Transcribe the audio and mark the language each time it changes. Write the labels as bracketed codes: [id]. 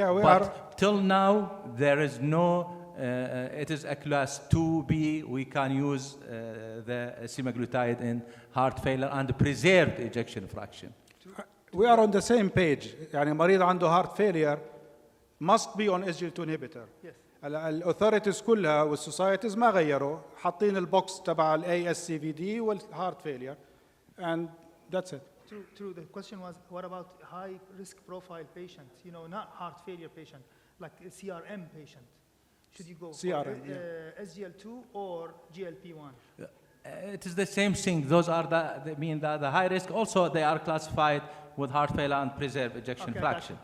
[en] But till now there is no it is a class 2B. We can use the semaglutide in heart failure and preserved ejection fraction. We are on the same page. [ar] يعني مريض عنده [en] heart failure must be on SGL2 inhibitor. Yes. [ar] الauthorities كلها والsocieties ما غيروا، حاطين البوكس تبع ASCVD والheart failure, [en] and that's it. True. The question was, what about high risk profile patient? Not heart failure patient, like a CRM patient. Should you go CRM, for SGL2 or GLP-1? It is the same thing. Those are the high risk. Also, they are classified with heart failure and preserved ejection fraction.